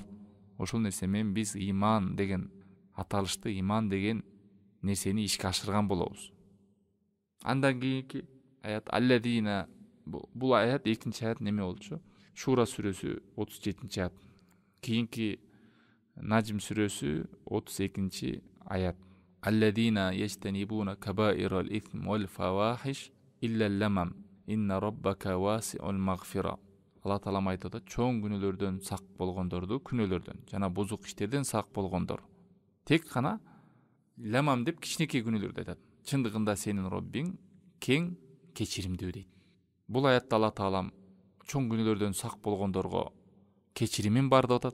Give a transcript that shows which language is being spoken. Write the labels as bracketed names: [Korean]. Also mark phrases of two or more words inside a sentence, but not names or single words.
[Kyrgyz] Ошол нерсе менен биз ыйман деген аталышты, ыйман деген нерсени ишке ашырган болобуз. Андан кийинки аят аллазина, бул аят экинчи аят неме болчу? Шура сүрөсү 37-чи аят. Кийинки Najm сүрөсү 32-чи аят. [Arabic] الذين يجتنبون كبائر الإثم والفواحش إلا اللمم إن ربك واسع المغفرة. [Kyrgyz] Алла таалам айтат, чоң күнөөлөрдөн сак болгондорду, күнөөлөрдөн жана бузук иштерден сак болгондор. Тек гана ламам деп кичинекей күнөөлөрдү айтат. Чындыгында сенин Роббиң кең кечиримдүү дейт. Бул аятта Алла таалам чоң күнөөлөрдөн сак болгондорго кечиримин бар деп атат.